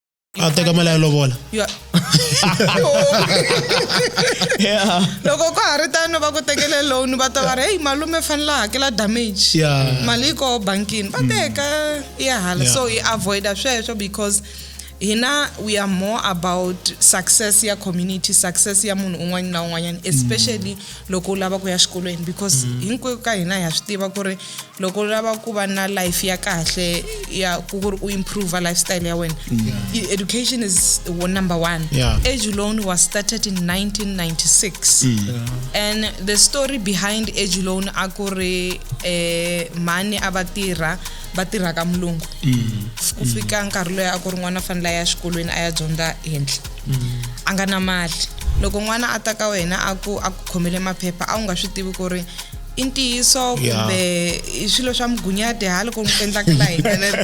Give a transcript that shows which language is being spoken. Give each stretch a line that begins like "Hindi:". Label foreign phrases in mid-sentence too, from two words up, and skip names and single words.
Tsonga: Teka mali ya lobola.
English: Yeah.
Tsonga: Loko ko hari tano va ku tekele loan va ta va ri hey malume fanele hakela damage.
English: Yeah.
Tsonga: Mali ko bankini va teka ya hala
English: so I avoid
Tsonga: sweswo because hina
English: we are more about success
Tsonga: ya community, success ya munhu un'wana na un'wanyana, especially loko u lava ku ya xikolweni because hinkwenu ka hina ha swi tiva ku ri loko u lava ku va na life ya kahle ya ku ri u
English: improve lifestyle
Tsonga: ya wena.
English: Education is number one. Edulone was started in 1996 and the story behind Edulone
Tsonga: a ku ri mani abatirha batirha ka mulungu ku fika nkarhi loyi a ku ri n'wana fanele ya xikolweni a ya dyondza henhla a nga na mali loko n'wana a ta ka wena a ku khomele maphepha a wu nga swi tivi ku ri i ntiyiso kumbe i swilo swa migunyati hala ku endlaka la hina